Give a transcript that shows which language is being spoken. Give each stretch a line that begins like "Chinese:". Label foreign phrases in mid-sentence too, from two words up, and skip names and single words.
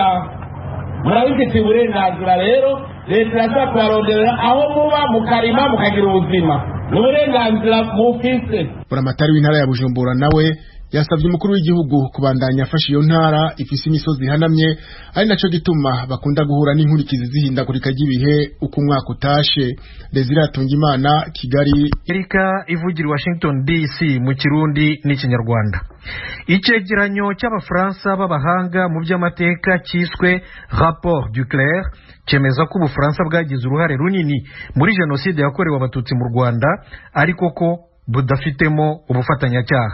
Rundi: Murabifitiye uburenganzira rero leta irashaka kubaronderera aho muba mukarima mukagira ubuzima. Ni uburenganzira mufise. Buramatari w'intara ya Bujumbura nawe yasabye umukuru w'igihugu kubandanya afasha iyo ntara ifise imisozi ihanamye, ari naco gituma bakunda guhura n'inkurikizi zihindagurika ry'ibihe uko umwaka utashe. Desire Hatungimana, Kigali. Erika ivugira Washington DC mu Kirundi n'Ikinyarwanda. Icegeranyo cy'abafaransa b'abahanga mu by'amateka cyiswe Rapport du Clerc cemeza ko Ubufaransa bwagize uruhare runini muri jenoside yakorewe abatutsi mu Rwanda, ariko ko budafitemo ubufatanyacyaha.